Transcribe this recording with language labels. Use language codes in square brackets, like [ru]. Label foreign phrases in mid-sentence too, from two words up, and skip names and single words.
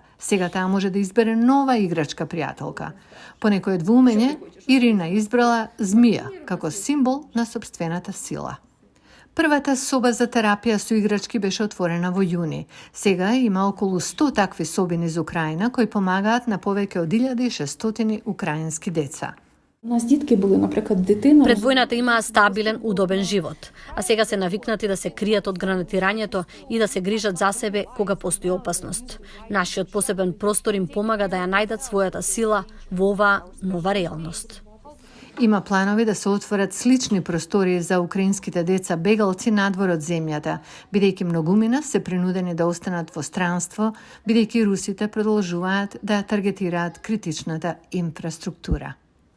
[mk] Сега таа може да избере нова играчка пријателка. По некое двумење, Ирина избрала змија како символ на сопствената сила. Првата соба за терапија со играчки беше отворена во јуни. Сега има околу 100 такви соби низ Украина кои помагаат на повеќе од 1600 украински деца. [uk] У нас дітки були, наприклад, дитина. [mk] Пред војната имаа стабилен, удобен живот, а сега се навикнати да се кријат од гранатирањето и да се грижат за себе кога постои опасност. Нашиот посебен простор им помага да ја најдат својата сила во оваа нова реалност. Има планови да се отворат слични простори за украинските деца бегалци надвор од земјата, бидејќи многумина се принудени да останат во странство, бидејќи русите продолжуваат да таргетираат критичната инфраструктура.